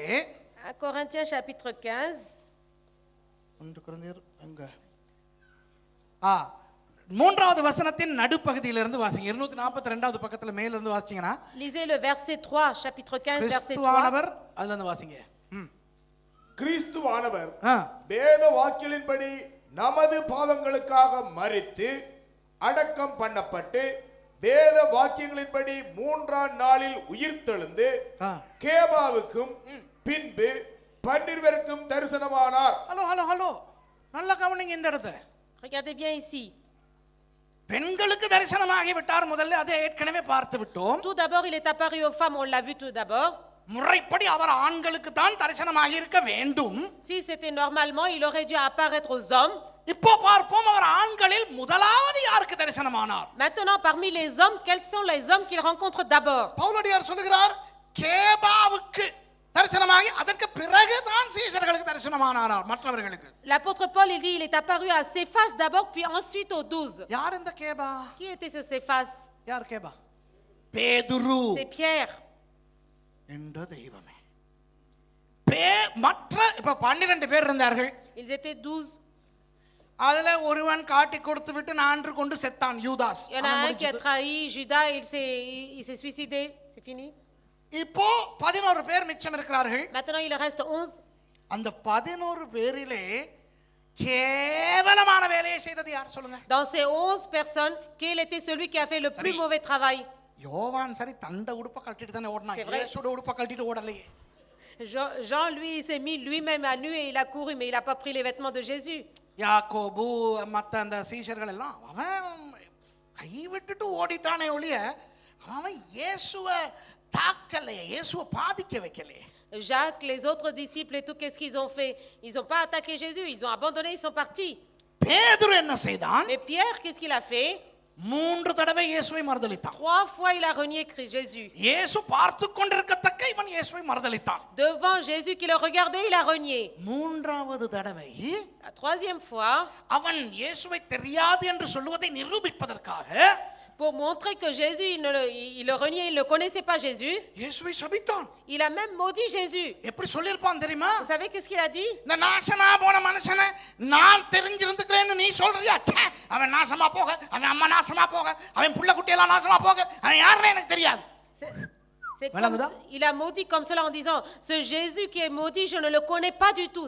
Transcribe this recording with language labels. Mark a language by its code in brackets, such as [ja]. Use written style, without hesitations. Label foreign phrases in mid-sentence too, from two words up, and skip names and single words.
[fr] 1 Corinthiens chapitre 15. [ta] 1 கொரிந்தியர் எங்க? மூன்றாவது வசனத்தின் நடுப்பகுதியிலிருந்து வாசிங்க. 242வது பக்கத்துல மேல இருந்து வாசிச்சீங்கன்னா, [fr] Lisez le verset 3, chapitre 15, verset 3. [ta] கிறிஸ்துவானவர் அதுல இருந்து வாசிங்க. கிறிஸ்துவானவர் வேத வாக்கியலின்படி நமது பாவங்களுக்காக மரித்து அடக்கம் பண்ணப்பட்டு வேத வாக்கியங்களின்படி 3ஆம் நாளில் உயிர்த்தெழுந்து கேபாவுக்கும் பின்பு 12 பேருக்கும் தரிசனமானார். ஹலோ ஹலோ ஹலோ, நல்ல கவனிங்க இந்த இடத்தை. [fr] Regardez bien ici. [ta] பெண்களுக்கு தரிசனமாகி விட்டார். முதல்ல அதை ஏற்கனவே பார்த்து விட்டோம். [fr] Tout d'abord, il est apparu aux femmes, on l'a vu tout d'abord. [ta] முறைப்படி அவர் ஆண்களுக்கு தான் தரிசனமாகி இருக்க வேண்டும். [fr] Si c'était normalement, il aurait dû apparaître aux hommes. [ta] இப்போ பார்ப்போம் அவர் ஆண்களில் முதலாவது யாருக்கு தரிசனமானார். [fr] Maintenant, parmi les hommes, quels sont les hommes qu'il rencontre d'abord? [ta] பவுலடியார் சொல்லுகிறார், கேபாவுக்கு தரிசனமாகி அதற்கு பிறகு தான் சீஷர்களுக்கு தரிசனமானார் மற்றவர்களுக்கு. [fr] L'apôtre Paul, il dit, il est apparu à Céphas d'abord, puis ensuite aux 12. [ta] யார் இந்த கேபா? [fr] Qui était ce Céphas? [ta] யார் கேபா? பேதுரு [fr] C'est Pierre. [ta] என்ற தெய்வமே. மற்ற இப்ப 12 பேர் இருந்தார்கள். [fr] Ils étaient 12. [ta] அதுல ஒருவன் காட்டி கொடுத்து விட்டு நான்று கொண்டு செத்தான், யூதாஸ். [fr] Il y en a un qui a trahi Judas, il s'est suicidé. C'est fini. [ta] இப்போ 11 பேர் மிச்சம் இருக்கிறார்கள். [fr] Maintenant, il reste 11. [ta] அந்த 11 பேரிலே கேவலமான வேலையை செய்தது யார் சொல்லுங்க? [fr] Dans ces 11 personnes, quel était celui qui a fait le plus mauvais travail? [ta] யோவான் சரி தண்ட உடுப்ப கழட்டிட்டு தானே ஓடுனான். இயேசுவோட உடுப்ப கழட்டிட்டு ஓடலையே. [fr] Jean, lui, il s'est mis lui-même à nu et il a couru, mais il n'a pas pris les vêtements de Jésus. [ta] யாக்கோபு மற்ற அந்த சீஷர்கள் எல்லாம் அவன் கைவிட்டுட்டு ஓடிட்டானே ஒழிய அவன் இயேசுவை தாக்கலையே, இயேசுவை பாதிக்க வைக்கலையே. [fr] Jacques, les autres disciples et tout, qu'est-ce qu'ils ont fait? Ils n'ont pas attaqué Jésus, ils ont abandonné, ils sont partis. [ta] பேதுரு என்ன செய்தான்? [fr] Mais Pierre, qu'est-ce qu'il a fait? [ta] 3 தடவை இயேசுவை மறுதலித்தான். [fr] 3 fois il a renié Jésus. [ta] இயேசு பார்த்து கொண்டிருக்கத்தக்க இவன் இயேசுவை மறுதலித்தான். [fr] Devant Jésus qui le regardait, il a renié. [ta] 3வது தடவை [fr] La 3e fois, [ta] அவன் இயேசுவை தெரியாது என்று சொல்வதை நிரூபிப்பதற்காக, [fr] pour montrer que Jésus, il le reniait, il ne connaissait pas Jésus, [ta] இயேசுவை சபித்தான். [fr] il a même maudit Jésus. [ta] எப்படி சொல்லிருப்பான் தெரியுமா? [fr] Vous savez qu'est-ce qu'il a dit? [ta] இந்த நாசமா போன மனுஷனை நான் தெரிஞ்சிருந்துக்கிறேன்னு நீ சொல்றியா? அவன் நாசமா போக, அவன் அம்மா நாசமா போக, அவன் புள்ள குட்டியெல்லாம் நாசமா போக, அவன் யாருன்னு எனக்கு தெரியாது. [fr] C'est comme [ta] விளங்குதா? [fr] il a maudit comme cela en disant, ce Jésus qui est maudit, je ne le connais pas du tout.